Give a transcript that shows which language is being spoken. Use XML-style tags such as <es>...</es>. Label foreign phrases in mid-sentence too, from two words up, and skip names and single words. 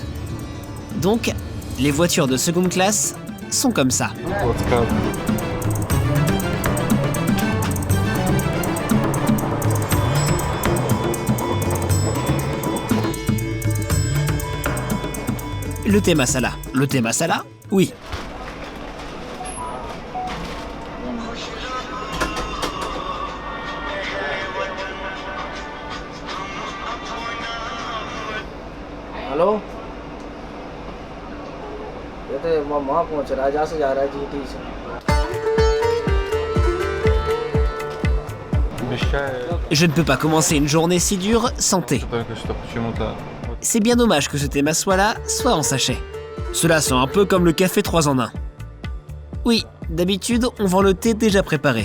<fr>Donc, les voitures de seconde classe sont comme ça. Le thé masala. Le thé masala? Oui.</fr> <hi>हेलो ये तो वहाँ पहुँच रहा है जहाँ से जा रहा है जीटी से</hi> <fr>Je ne peux pas commencer une journée si dure sans thé. C'est bien dommage que ce thé masala soit en sachet. Cela sent un peu comme le café 3 en 1. Oui, d'habitude, on vend le thé déjà préparé.</fr>